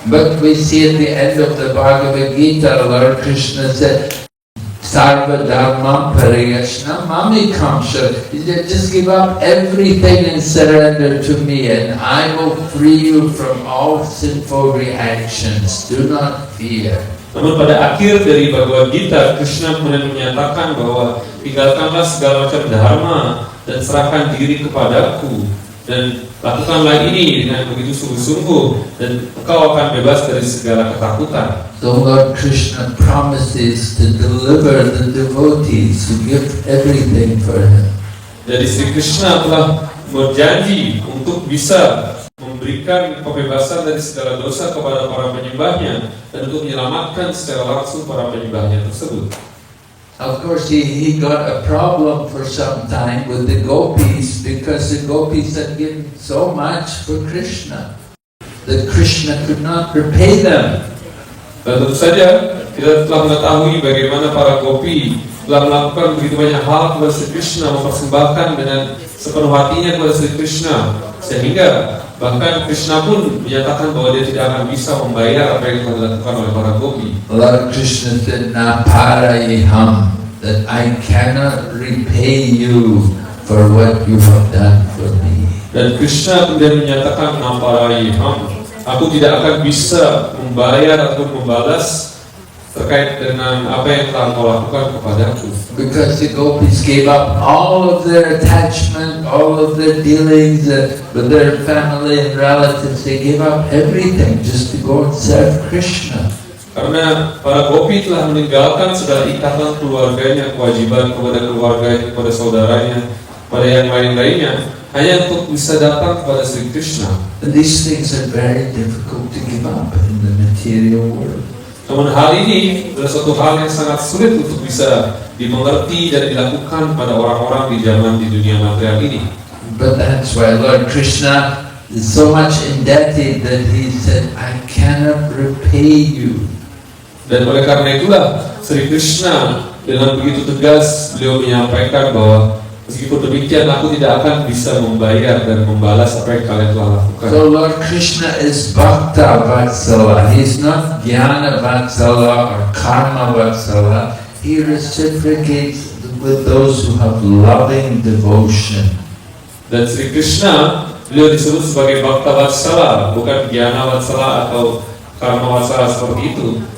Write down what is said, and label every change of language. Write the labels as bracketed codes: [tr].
[en] But we see at the end of the Bhagavad Gita, Lord Krishna said, [sa] Sarva Dharma Pariyashna Mami Kamsha. [en] He said, just give up everything and surrender to me, and I will free you from all sinful reactions. Do not fear. [id] Namun pada akhir dari Bhagavad Gita, Krishna kemudian menyatakan bahwa tinggalkanlah segala macam dharma dan serahkan diri kepadaku, dan lakukanlah ini dengan begitu sungguh-sungguh, dan engkau akan bebas dari segala ketakutan. [en] So Lord Krishna promises to deliver the devotees who give everything for him. [id] Jadi Sri Krishna telah berjanji untuk bisa memberikan kebebasan dari segala dosa kepada para penyembahnya, dan untuk menyelamatkan secara langsung para penyembahnya tersebut. [en] Of course, he got a problem for some time with the gopis, because the gopis had given so much for Krishna that Krishna could not repay them. [id] Dan tentu saja kita telah mengetahui bagaimana para gopi telah melakukan begitu banyak hal kepada Sri Krishna, mempersembahkan dengan sepenuh hatinya kepada Sri Krishna, sehingga bahkan Krishna pun menyatakan bahwa dia tidak akan bisa membayar apa yang telah dilakukan oleh para gopi. [en] Lord Krishna said, [sa] "Na parayiham," [en] that I cannot repay you for what you have done for me. [id] Dan Krishna kemudian menyatakan, [sa] "Naparayiham," [id] aku tidak akan bisa membayar atau membalas terkait dengan apa yang telah kau lakukan kepadaku. [en] Because the gopis gave up all of their attachment, all of their dealings with their family and relatives. They gave up everything just to go and serve Krishna. [id] Karena para gopi telah meninggalkan segala ikatan keluarganya, kewajiban kepada keluarganya, kepada saudaranya, pada yang lain-lainnya, hanya untuk bisa datang kepada Sri Krishna. [en] And these things are very difficult to give up in the material world. [id] Namun hal ini adalah suatu hal yang sangat sulit untuk bisa dimengerti dan dilakukan pada orang-orang di zaman di dunia material ini. [en] But that's why Lord Krishna is so much indebted that he said, I cannot repay you. [id] Dan oleh karena itulah Sri Krishna dengan begitu tegas beliau menyampaikan bahwa meskipun demikian aku tidak akan bisa membayar dan membalas apa yang kalian telah lakukan. [en] So Lord Krishna is Bhakta Vatsala. He's not Jnana Vatsala or Karma Vatsala. He reciprocates with those who have loving devotion. [id] Dan Sri Krishna beliau disebut sebagai Bhakta Vatsala, bukan Jnana Vatsala atau Karma Vatsala seperti itu.